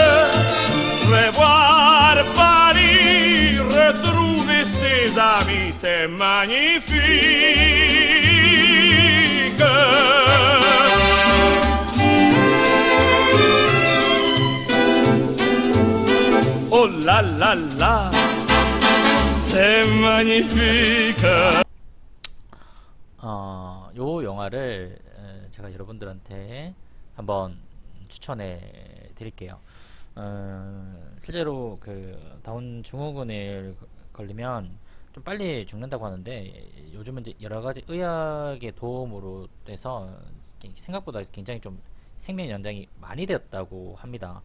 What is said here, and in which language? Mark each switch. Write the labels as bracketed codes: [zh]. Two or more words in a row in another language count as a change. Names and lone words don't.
[fr] Je vais voir Paris, retrouver ses amis, c'est c'est magnifique. Oh là là là, c'est magnifique. [ko] 요 영화를 제가 여러분들한테 한번 추천해 드릴게요. 실제로 그 다운 증후군에 걸리면 좀 빨리 죽는다고 하는데 요즘은 이제 여러 가지 의학의 도움으로 돼서 생각보다 굉장히 좀 생명 연장이 많이 되었다고 합니다.